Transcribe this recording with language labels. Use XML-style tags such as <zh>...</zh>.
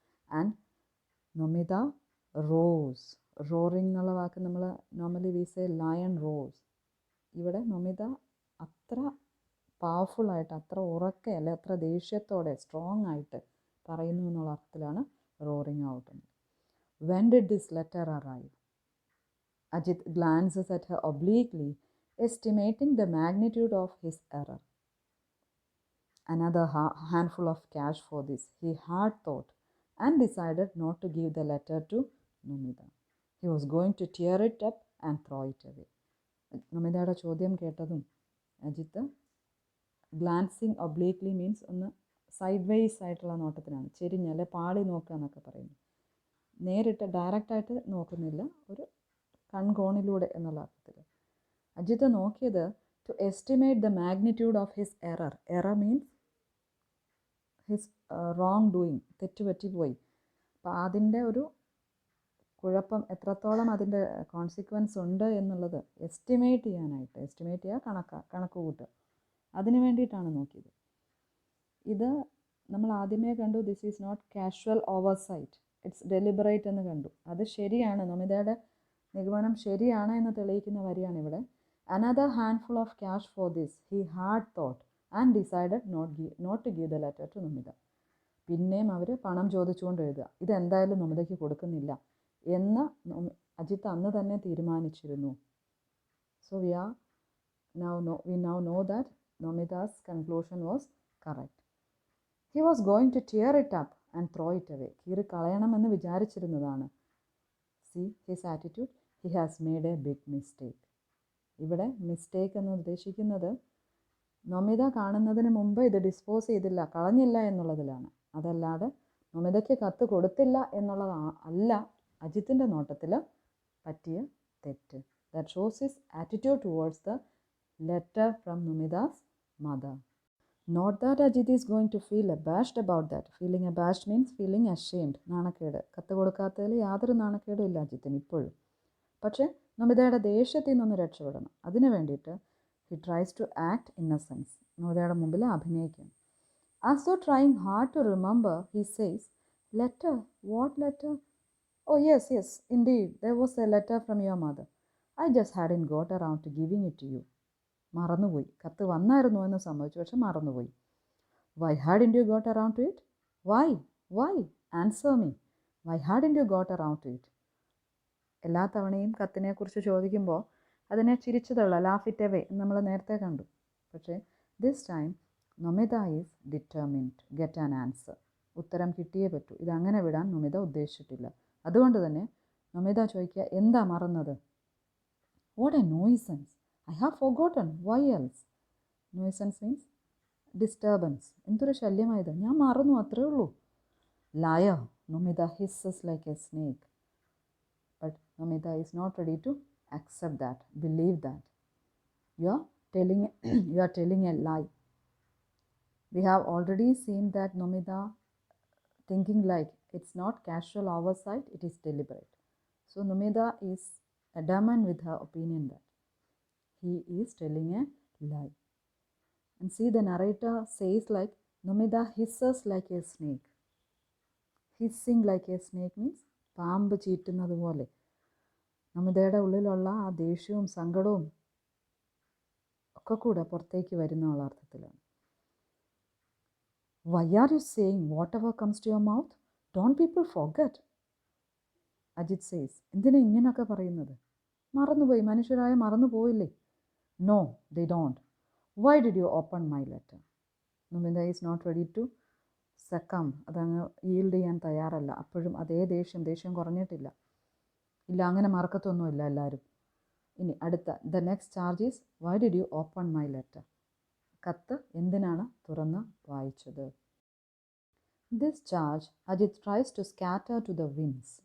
<en>And Namita roars. Roaring</en> <ml>എന്നുള്ള വാക്ക് നമ്മൾ</ml> <en>Normally we say lion roars.</en> <ml>ഇവിടെ നമിത അത്ര പവർഫുള്ളായിട്ട്, അത്ര ഉറക്കെ അല്ലെ അത്ര ദേഷ്യത്തോടെ സ്ട്രോങ് ആയിട്ട് പറയുന്നു എന്നുള്ള അർത്ഥത്തിലാണ് roaring out.</ml> <en>When did this letter arrive? Ajit glances at her obliquely, estimating the magnitude of his error. Another handful of cash for this, he had thought, and decided not to give the letter to Nomida. He was going to tear it up and throw it away.</en> <ml>നമിതയുടെ ചോദ്യം കേട്ടതും Ajith</ml> <en>glancing obliquely means</en> <ml>ഒന്ന് side ways ആയിട്ടുള്ള നോട്ടത്തിനാണ്, ചെരിഞ്ഞ് അല്ലെ പാളി നോക്കുക എന്നൊക്കെ പറയുന്നു. നേരിട്ട് ഡയറക്റ്റായിട്ട് നോക്കുന്നില്ല, ഒരു കൺകോണിലൂടെ എന്നുള്ള അർത്ഥത്തിൽ. അജിത്ത് നോക്കിയത്</ml> <en>To estimate the magnitude of his error. Error means his wrong doing,</en> <ml>തെറ്റുപറ്റിപ്പോയി. അപ്പോൾ അതിൻ്റെ ഒരു കുഴപ്പം എത്രത്തോളം അതിൻ്റെ കോൺസിക്വൻസ് ഉണ്ട് എന്നുള്ളത് എസ്റ്റിമേറ്റ് ചെയ്യാനായിട്ട്, എസ്റ്റിമേറ്റ് ചെയ്യുക കണക്ക് കൂട്ടുക, അതിന് വേണ്ടിയിട്ടാണ് നോക്കിയത്. ഇത് നമ്മൾ ആദ്യമേ കണ്ടു,</ml> <en>this is not casual oversight, it's deliberate</en> <ml>എന്ന് കണ്ടു. അത് ശരിയാണ്, നമിതയുടെ നിഗമനം ശരിയാണ് എന്ന് തെളിയിക്കുന്ന വരിയാണ് ഇവിടെ.</ml> <en>Another handful of cash for this, he had thought and decided not to give the letter to Namita.</en> <ml>പിന്നെയും അവർ പണം ചോദിച്ചുകൊണ്ട് എഴുതുക, ഇതെന്തായാലും നമിതയ്ക്ക് കൊടുക്കുന്നില്ല എന്ന് അജിത്ത് അന്ന് തന്നെ തീരുമാനിച്ചിരുന്നു.</ml> <en>So we now know that Nomida's conclusion was correct. He was going to tear it up and throw it away.</en> <ml>കീറി കളയണമെന്ന് വിചാരിച്ചിരുന്നതാണ്.</ml> <en>See his attitude, he has made a big mistake.</en> <ml>ഇവിടെ മിസ്റ്റേക്ക് എന്ന് ഉദ്ദേശിക്കുന്നത് നമിത കാണുന്നതിന് മുമ്പ് ഇത് ഡിസ്പോസ് ചെയ്തില്ല, കളഞ്ഞില്ല എന്നുള്ളതിലാണ്. അതല്ലാതെ നമിതയ്ക്ക് കത്ത് കൊടുത്തില്ല എന്നുള്ളത് അല്ല അജിത്തിൻ്റെ നോട്ടത്തിൽ പറ്റിയ തെറ്റ്.</ml> <en>That shows his attitude towards the letter from Nomida's mother. Not that Ajit is going to feel abashed about that. Feeling abashed means feeling ashamed.</en> <ml>നാണക്കേട്. കത്ത് കൊടുക്കാത്തതിൽ യാതൊരു നാണക്കേടും ഇല്ല അജിത്തിന് ഇപ്പോഴും. പക്ഷേ നമിതയുടെ ദേഷ്യത്തിൽ നിന്നൊന്ന് രക്ഷപ്പെടണം. അതിനു വേണ്ടിയിട്ട്</ml> <en>he tries to act innocence.</en> <ml>നമിതയുടെ മുമ്പിൽ അഭിനയിക്കും.</ml> <en>As though trying hard to remember, he says, letter? What letter? Oh yes, indeed, there was a letter from your mother. I just hadn't got around to giving it to you.</en> <ml>മറന്നുപോയി, കത്ത് വന്നായിരുന്നു എന്ന് സമ്മതിച്ചു, പക്ഷെ മറന്നുപോയി.</ml> <en>Why hadn't you got around to it? Why? Answer me. Why hadn't you got around to it?</en> <ml>എല്ലാ തവണയും കത്തിനെക്കുറിച്ച് ചോദിക്കുമ്പോൾ അതിനെ ചിരിച്ചു തള്ള,</ml> <en>laugh it away</en> <ml>എന്ന് നമ്മൾ നേരത്തെ കണ്ടു.</ml> <en>പക്ഷേ this time Namita is determined to get an answer.</en> <ml>ഉത്തരം കിട്ടിയേ പറ്റൂ. ഇതങ്ങനെ വിടാൻ നമിത ഉദ്ദേശിച്ചിട്ടില്ല. അതുകൊണ്ട് തന്നെ നമിത ചോദിക്കുക, എന്താ മറന്നത്?</ml> <en>What a nuisance. I have forgotten. Why else? Nuisance means disturbance.</en> <ml>എന്തൊരു ശല്യമായത്, ഞാൻ മറന്നു, അത്രേ ഉള്ളൂ.</ml> <en>Liar. Nomida hisses like a snake. But Nomida is not ready to accept that, believe that. You are telling a lie. We have already seen that Nomida thinking like it's not casual oversight, it is deliberate. So Nomida is adamant with her opinion that he is telling a lie. And see, the narrator says like, Nomida hisses like a snake. Hissing like a snake means</en> <ml>പാമ്പ് ചീറ്റുന്നത് പോലെ നമിതയുടെ ഉള്ളിലുള്ള ആ ദേഷ്യവും സങ്കടവും ഒക്കെ കൂടെ പുറത്തേക്ക് വരുന്നുള്ള അർത്ഥത്തിലാണ്.</ml> <en>Why are you saying whatever comes to your mouth? Don't people forget?</en> <ml>Ajith says, എന്തിനാ ഇങ്ങനെയൊക്കെ പറയുന്നത്? മറന്നുപോയി, മനുഷ്യരായ മറന്നുപോയില്ലേ?</ml> <en>No, they don't. Why did you open my letter? Nomida is not ready to succumb.</en> <ml>അതങ്ങ് ഈൽഡ് ചെയ്യാൻ തയ്യാറല്ല. അപ്പോഴും അതേ ദേഷ്യം കുറഞ്ഞിട്ടില്ല. ഇല്ല, അങ്ങനെ മറക്കത്തൊന്നുമില്ല എല്ലാവരും. ഇനി അടുത്ത,</ml> <en>The next charge is, why did you open my letter?</en> <ml>കത്ത് എന്തിനാണ് തുറന്ന് വായിച്ചത്?</ml> <en>This charge Ajith tries to scatter to the winds.</en>